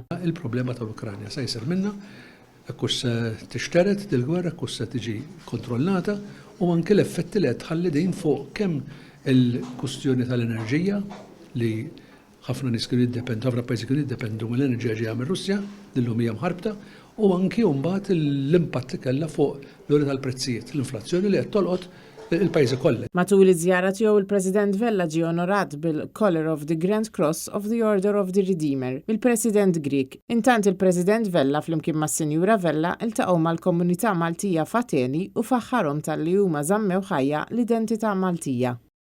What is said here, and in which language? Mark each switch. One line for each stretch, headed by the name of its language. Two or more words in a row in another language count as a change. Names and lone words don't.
Maltese: Il-problema tal-Ukranja se jsir minnha hekk se tixteret dil-gwerra, hekk se tiġi kontrollata u anke l-effetti li qed tħalli din fuq kemm il-kwistjoni tal-enerġija li ħafna nies kienu jiddependu, ħafna pajjiżi kienu jiddependu mill-enerġija ġejja mir-Russja, lillum hija mħarbta, u anki mbagħad l-impatt li kellha fuq l-uri tal-prezzijiet, l-inflazzjoni li qed tolqot il-pajjiżi kollha. Matul iż-żjara tiegħu il-President Vella ġie onorat bil-Collar of the Grand Cross of the Order of the Redeemer, il-President Grieg. Intant il-President Vella flimkien mas-Sinjura Vella iltaqgħu mal-komunità Maltija f'Ateni u faħħarhom talli huma żammew ħajja l-identità Maltija.